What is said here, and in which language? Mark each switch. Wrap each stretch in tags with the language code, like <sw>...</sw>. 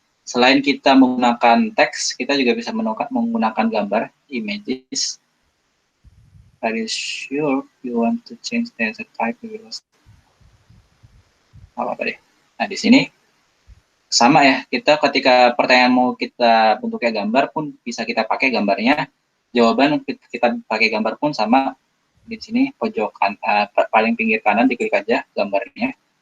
<id>Selain kita menggunakan teks, kita juga bisa menggunakan gambar, images.</id> <en>Are you sure you want to change the type?</en> <id>Apa deh. Nah, di sini sama ya, kita ketika pertanyaan mau kita bentuknya gambar pun bisa kita pakai gambarnya. Jawaban kita pakai gambar pun sama. Di sini pojok paling pinggir kanan diklik aja gambarnya.</id>